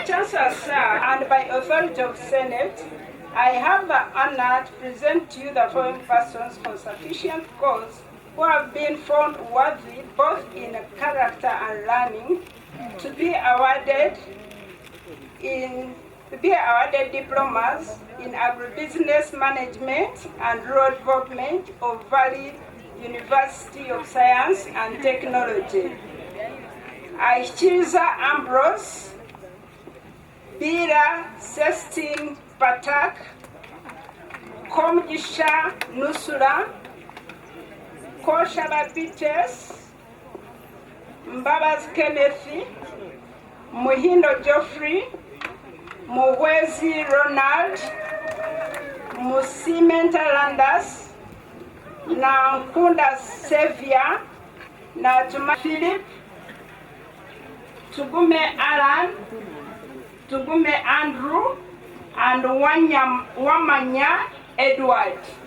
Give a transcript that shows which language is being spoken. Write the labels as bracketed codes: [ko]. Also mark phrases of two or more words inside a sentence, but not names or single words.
[en] Chancellor, sir, and by authority of Senate, I have the honor to present to you the following persons for sufficient cause who have been found worthy both in character and learning to be awarded diplomas in agribusiness management and road development of Valley University of Science and Technology. Aichiza Ambrose, Bira Sestin Patak, Komjisha Nusura, Koshaba Peters, Mbabas Kenneth, Muhindo Geoffrey, Muwezi Ronald, Musimenta Landas, Nankunda Sevia, Natuma Philip, Tugume Alan, Tugume Andrew, and Wamanya Edward.